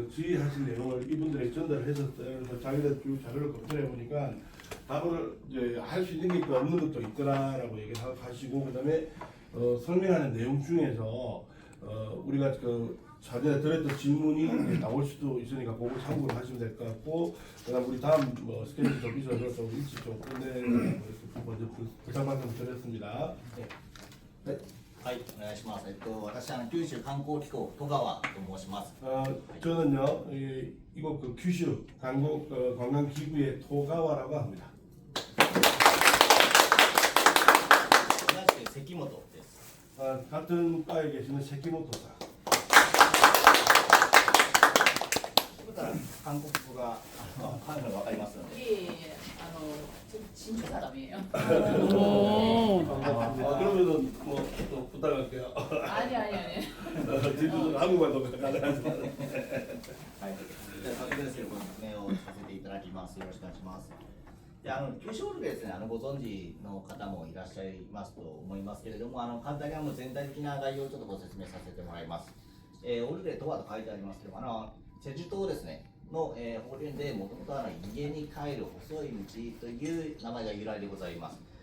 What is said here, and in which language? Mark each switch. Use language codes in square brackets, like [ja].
[ko] 질의하신 내용을 이분들에게 전달을 했었어요. 그래서 자기들 쭉 자료를 검토해 보니까 답을 이제 할 수 있는 게 있고 없는 것도 있더라라고 얘기를 하시고, 그다음에 설명하는 내용 중에서 우리가 그 자전에 들었던 질문이 나올 수도 있으니까 그거 참고를 하시면 될 것 같고, 그다음 우리 다음 스케줄 좀 있어서 좀 일찍 좀 끝내라고 먼저 부탁 말씀 드렸습니다. 네. 네. [ja] はい、お願いします。私九州観光機構戸川と申します。 [ko] 저는요 이곳 그 규슈 관광기구의 토가와라고 합니다. [ja] 同じく関本です。 [ko] 같은 과에 계시는 세키모토さん. [ja] そしたら韓国語が話がわかりますので。 [ko] 진짜 사람이에요. 그러면은 또 부탁할게요. 아니. 제주도 한국말도 가능하죠. [ja] はい。じゃあ早速ですけどご説明をさせていただきます。よろしくお願いします。で九州オルレですね、ご存知の方もいらっしゃいますと思いますけれども、簡単に全体的な概要をちょっとご説明させてもらいます。オルレとはと書いてありますけども、チェジュ島ですねの、方言でもともと家に帰る細い道という名前が由来でございます。